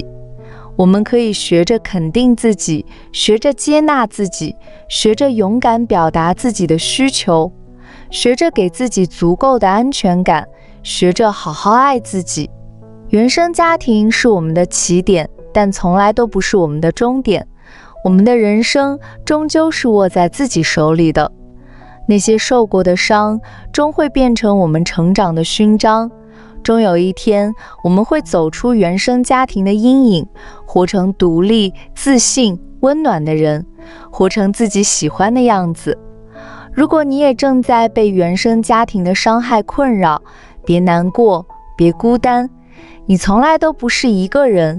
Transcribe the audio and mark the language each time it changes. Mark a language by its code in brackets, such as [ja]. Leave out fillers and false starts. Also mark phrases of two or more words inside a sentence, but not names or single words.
[zh] 我們可以學着肯定自己，學着接納自己，學着勇敢表達自己的需求，學着給自己足夠的安全感，學着好好愛自己。原生家庭是我們的起點，但從來都不是我們的終點。我們的人生終究是握在自己手裡的。那些受過的傷，終會變成我們成長的勳章。終有一天，我們會走出原生家庭的陰影，活成獨立、自信、溫暖的人，活成自己喜歡的樣子。如果你也正在被原生家庭的傷害困擾，別難過，別孤單，你從來都不是一個人。